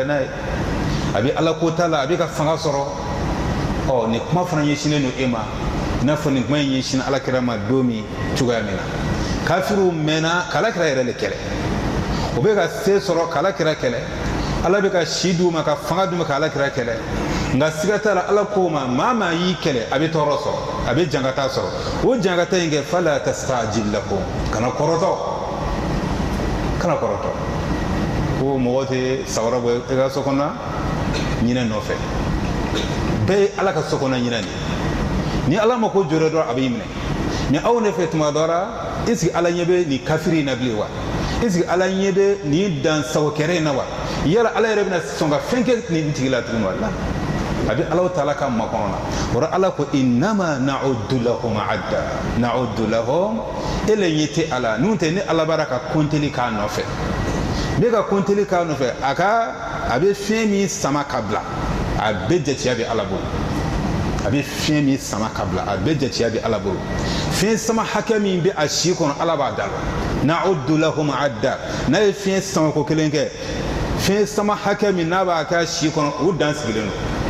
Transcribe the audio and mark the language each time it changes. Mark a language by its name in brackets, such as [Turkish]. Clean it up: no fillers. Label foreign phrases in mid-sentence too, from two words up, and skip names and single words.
[Bambara] n'a ye a bɛ ala ko t'a la a bɛ ka fanga sɔrɔ nin kuma fana ɲɛsinnen don e ma i n'a fɔ nin kuma in ɲɛsin alakira ma don min cogoya min na kafiru mɛnna k'alakira yɛrɛ de kɛlɛ o bɛ ka se sɔrɔ k'alakira kɛlɛ ala bɛ ka si d'u ma ka fanga d'u ma k'alakira kɛlɛ nka siga t'a la ala ko ma maa y'i kɛlɛ a bɛ tɔɔrɔ sɔrɔ a bɛ jankata sɔrɔ o jankata in kɛ [Arabic] فلا تستعجل لهم [Bambara] kana kɔrɔtɔ ko mɔgɔ tɛ samara bɔ i ka so kɔnɔ ɲinɛ nɔfɛ bɛɛ ye ala ka so kɔnɔ ɲinɛ de ni ala ma ko jɔrɔ dɔrɔn a b'i minɛ ni aw ne fɛ tuma dɔ la [French] est ce que [Bambara] ala ɲɛ bɛ nin kafiri in na bilen wa [French] est ce que [Bambara] ala ɲɛ bɛ nin dansagokɛrɛ in na wa yala ala yɛrɛ bɛna sɔn ka fɛn kɛ nin tigi la tuguni wala a bɛ ala taala ka makɔnɔ na o la ala ko [Arabic] إنما نعد لهم [Bambara] e le ɲɛ tɛ ala n'o tɛ ni ala b'ara ka kɔnteli k'a nɔfɛ ne ka kɔnteli k'a nɔfɛ a bɛ fiɲɛ min sama ka bila a bɛɛ jatiya bɛ ala bolo a bɛ fiɲɛ min sama ka bila a bɛɛ jatiya bɛ ala bolo fiɲɛ sama hakɛ min bɛ a si kɔnɔ ala b'a da la [Arabic] نعد لهم عدا [Bambara] n'a ye fiɲɛ sama ko kelen kɛ fiɲɛ sama hakɛ min n'a b'a kɛ a si kɔnɔ o dan sigilen don